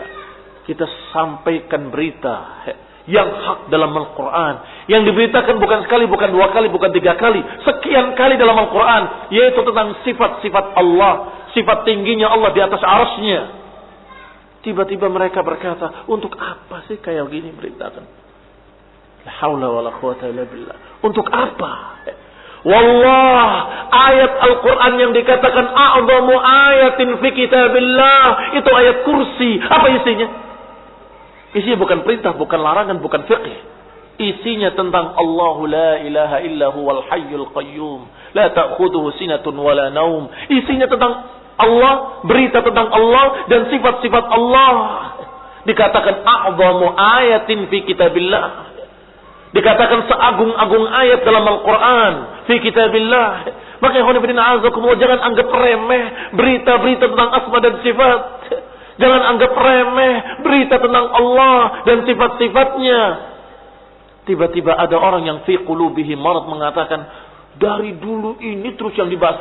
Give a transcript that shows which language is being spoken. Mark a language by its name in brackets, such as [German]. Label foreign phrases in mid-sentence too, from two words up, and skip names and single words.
[Indonesian] Kita sampaikan berita yang hak dalam Al-Quran, yang diberitakan bukan sekali, bukan dua kali, bukan tiga kali, sekian kali dalam Al-Quran, yaitu tentang sifat-sifat Allah, sifat tingginya Allah di atas arasnya. Tiba-tiba mereka berkata, untuk apa sih kayak gini beritakan? [Arabic] لا حول ولا قوة إلا بالله. [Indonesian] Untuk apa? Wallah, ayat Al-Quran yang dikatakan [Arabic] أعظم آية في كتاب الله, [Indonesian] itu ayat kursi. Apa isinya? Isinya bukan perintah, bukan larangan, bukan fiqh. Isinya tentang [Arabic] الله لا إله إلا هو الحي القيوم، لا تأخذه سنة ولا نوم. [Indonesian] Isinya tentang Allah, berita tentang Allah dan sifat-sifat Allah. [Arabic] Dikatakan أعظم آية في كتاب الله. [Indonesian] Dikatakan seagung-agung ayat dalam Al-Quran [Arabic] في كتاب الله. [Indonesian] Maka jangan anggap remeh berita-berita tentang asma dan sifat. Jangan anggap remeh berita tentang Allah dan sifat-sifatnya. Tiba-tiba ada orang yang [Arabic] في قلوبهم مرض [Indonesian] mengatakan, dari dulu ini terus yang dibahas.